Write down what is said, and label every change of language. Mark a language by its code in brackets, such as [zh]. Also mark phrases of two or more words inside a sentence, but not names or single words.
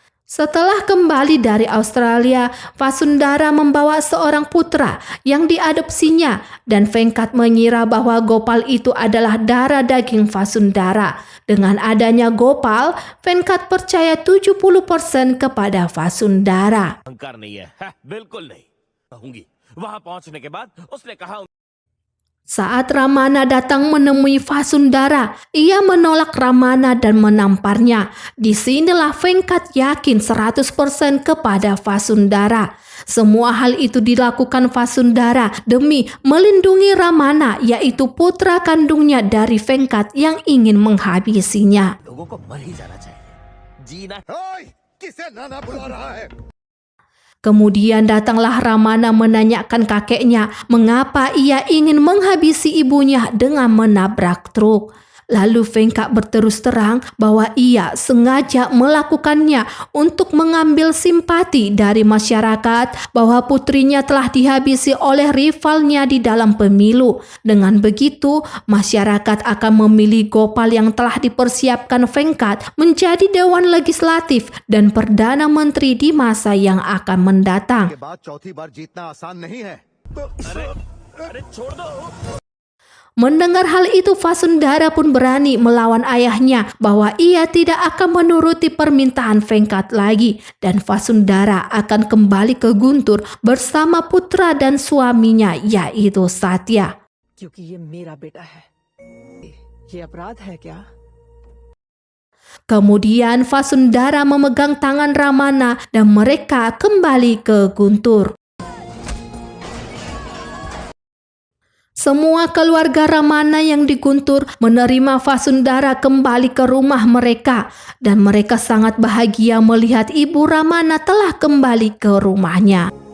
[id] Setelah kembali dari Australia, Vasundara membawa seorang putra yang diadopsinya dan Venkat mengira bahwa Gopal itu adalah darah daging Vasundara. Dengan adanya Gopal, Venkat percaya 70% kepada Vasundara. [hi] अहंकार नहीं है, बिल्कुल नहीं कहूंगी। वहां पहुंचने के बाद उसने कहा [id] Saat Ramana datang menemui Vasundara, ia menolak Ramana dan menamparnya. Disinilah Venkat yakin 100% kepada Vasundara. Semua hal itu dilakukan Vasundara demi melindungi Ramana, yaitu putra kandungnya dari Venkat yang ingin menghabisinya. [hi] लोगों को मर ही जाना चाहिए, जीना ओए, किसे नाना बुला रहा है? [id] Kemudian datanglah Ramana menanyakan kakeknya mengapa ia ingin menghabisi ibunya dengan menabrak truk. Lalu Venkat berterus terang bahwa ia sengaja melakukannya untuk mengambil simpati dari masyarakat bahwa putrinya telah dihabisi oleh rivalnya di dalam pemilu. Dengan begitu, masyarakat akan memilih Gopal yang telah dipersiapkan Venkat menjadi Dewan Legislatif dan Perdana Menteri di masa yang akan mendatang. [hi] के बाद चौथी बार जीतना आसान नहीं है। अरे छोड़ दो। [id] Mendengar hal itu, Vasundara pun berani melawan ayahnya bahwa ia tidak akan menuruti permintaan Venkat lagi dan Vasundara akan kembali ke Guntur bersama putra dan suaminya yaitu Satya. [hi] क्योंकि ये मेरा बेटा है। ये अपराध है क्या? [id] Kemudian Vasundara memegang tangan Ramana dan mereka kembali ke Guntur. Semua keluarga Ramana yang di Guntur menerima Vasundara kembali ke rumah mereka dan mereka sangat bahagia melihat ibu Ramana telah kembali ke rumahnya.